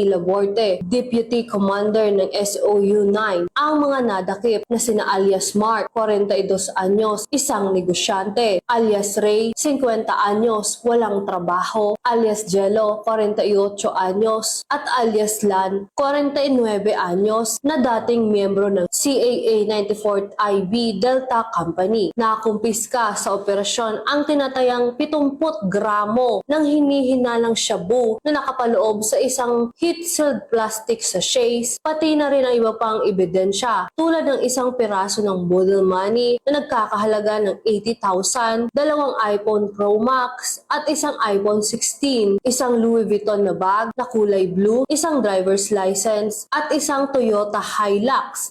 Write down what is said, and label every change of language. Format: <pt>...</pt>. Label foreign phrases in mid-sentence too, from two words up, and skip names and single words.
<tl>Laborte, Deputy Commander ng SOU-9, ang mga nadakip na sina alias Mark, 42 anyos, isang negosyante, alias Ray, 50 anyos, walang trabaho, alias Jello, 48 anyos, at alias Lan, 49 anyos, na dating miyembro ng CAA 94th IB Delta Company. Nakumpiska sa operasyon ang tinatayang 70 gramo ng hinihinalang shabu na nakapaloob sa isang</tl> <en>heat-sealed plastic sachets,</en> <tl>pati na rin ang iba pang ebidensya tulad ng isang piraso ng</tl> <en>model money</en> <tl>na nagkakahalaga ng 80,000, dalawang iPhone Pro Max at isang iPhone 16, isang Louis Vuitton na bag na kulay blue, isang</tl> <en>driver's license</en> <tl>at isang Toyota Hilux.</tl>